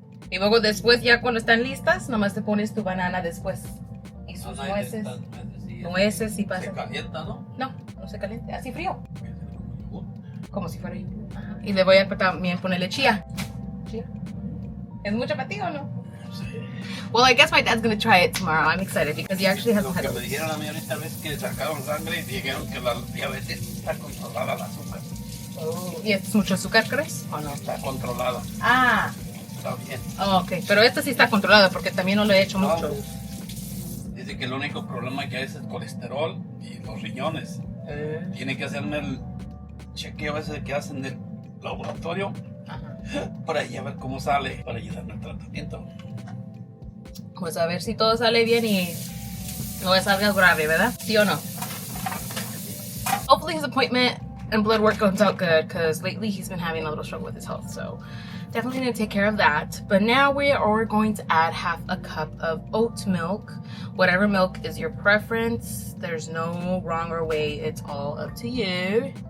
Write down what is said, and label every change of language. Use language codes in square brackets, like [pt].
[es] Y luego después, ya cuando están listas, nomás te pones tu banana después. Y sus nueces. Nueces y pasa. Se calienta, ¿no? No, no se calienta. Así frío. Como si fuera yogur. Ajá. Y le voy a también ponerle chía. Chía. ¿Es mucho para ti o no? Sí. [en] Well, I guess my dad's gonna try it tomorrow. I'm excited because he actually hasn't had [es] Lo [en] it. [es] que me dijeron a mí ahorita vez que sacaron sangre y dijeron que la diabetes está controlada, el azúcar. Oh. ¿Y es mucho azúcar, crees? ¿O no? Está controlada. Ah. Está bien. [en] Oh, ok. [es] Pero esta sí está controlada porque también no lo he hecho mucho. Dice que el único problema que hay es el colesterol y los riñones. Tiene que hacerme el chequeo ese que hacen del laboratorio. Ajá. Para ahí a ver cómo sale, para ayudarme al tratamiento. Pues a ver si todo sale bien y no salga grave, ¿verdad? ¿Sí o no? [en] Hopefully his appointment and blood work comes out good because lately he's been having a little struggle with his health. So definitely going to take care of that. But now we are going to add half a cup of oat milk. Whatever milk is your preference. There's no wrong or way. It's all up to you.